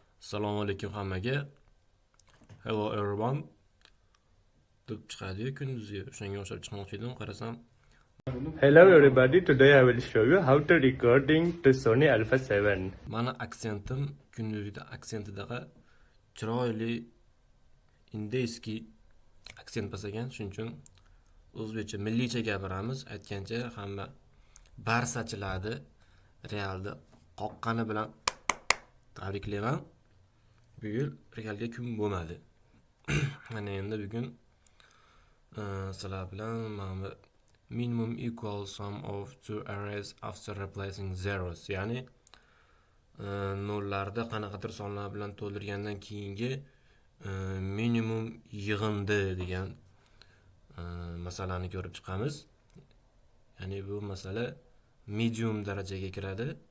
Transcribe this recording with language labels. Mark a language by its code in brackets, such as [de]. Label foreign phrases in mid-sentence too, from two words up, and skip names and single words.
[uz] Assalomu alaykum hammaga. [en] Hello everyone. [uz] Deb chiqadi kunduzi. O'shanga o'xshab chiqmoqchi edim, qarasam. [en] Hello everybody, today I will show you how to recording to Sony Alpha 7. [uz] Mana aksentim kunduzida aksentidaqa chiroyli indeyskiy aksent basagan, shuning uchun o'zbekcha milliycha gapiramiz. Aytgancha hamma Barsachilarni Realda qoqqani bilan tabriklayman. Bu yil Realga kun bo'lmadi. Mana endi bugun sizlar bilan mana [en] minimum equal sum of two arrays after replacing zeros, [uz] ya'ni nollarda qanaqadir sonlar bilan to'ldirgandan keyingi minimum yig'indi degan masalani ko'rib chiqamiz. Ya'ni bu masala medium darajaga kiradi.